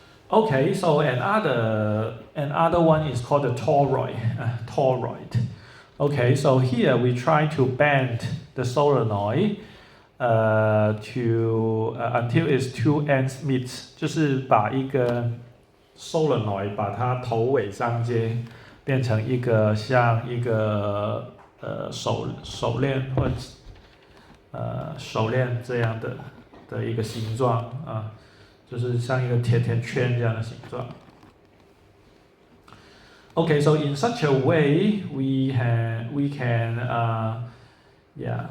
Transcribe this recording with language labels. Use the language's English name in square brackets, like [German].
[English] Okay, so another one is called the toroid. Okay, so here we try to bend the solenoid until its two ends meet， [Chinese] 就是把一个 solenoid 把它头尾相接，变成一个像一个手链或者手链这样的一个形状啊，就是像一个甜甜圈这样的形状。 [English] Okay, so in such a way, we can yeah.